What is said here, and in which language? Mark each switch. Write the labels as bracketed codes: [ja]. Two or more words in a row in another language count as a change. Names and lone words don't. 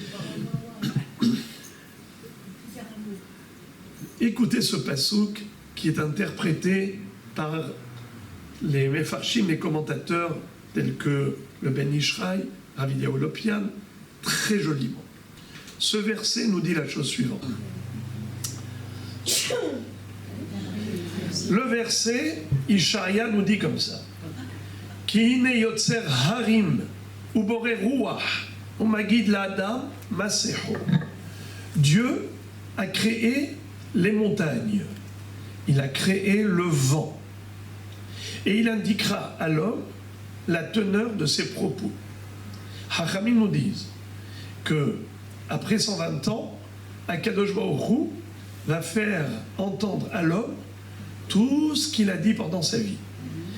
[fr] Écoutez ce passouk qui est interprété par les mefarshim, les commentateurs tels que le Ben Ishraï, Rav Eliyahu Lopian, très joliment. Ce verset nous dit la chose suivante. Le verset, Ishaïa nous dit comme ça. [he] כי הנה יוצר הרים ובורא רוח ומגיד לאדם מה שחו. [fr] Dieu a créé les montagnes. Il a créé le vent. Et il indiquera à l'homme la teneur de ses propos. Hachamim nous disent que après 120 ans, [he] הקדוש ברוך הוא [fr] va faire entendre à l'homme tout ce qu'il a dit pendant sa vie.